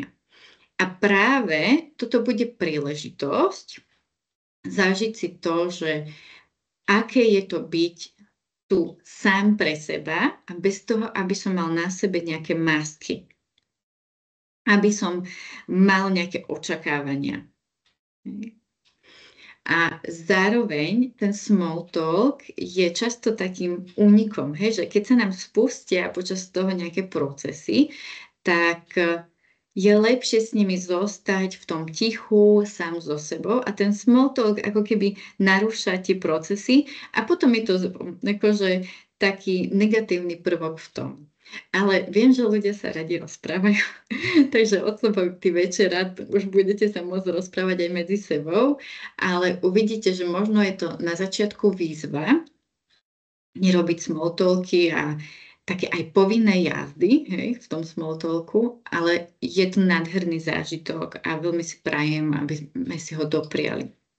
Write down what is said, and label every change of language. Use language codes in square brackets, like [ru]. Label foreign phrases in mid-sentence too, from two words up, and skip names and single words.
[sk] A práve toto bude príležitosť zažiť si to, že aké je to byť tu sám pre seba a bez toho, aby som mal na sebe nejaké masky. Aby som mal nejaké očakávania. A zároveň ten [en] small talk [sk] je často takým únikom, že keď sa nám spustia počas toho nejaké procesy, tak je lepšie s nimi zostať v tom tichu, sám so sebou a ten [en] small talk [sk] ako keby narúša tie procesy a potom je to akože taký negatívny prvok v tom. Ale viem, že ľudia sa radi rozprávajú, takže od soboty večera už budete sa môcť rozprávať aj medzi sebou, ale uvidíte, že možno je to na začiatku výzva nerobiť [en] small talky [sk] a také aj povinné jazdy v tom [en] small talku, [sk] ale je to nádherný zážitok a veľmi si prajem, aby sme si ho dopriali.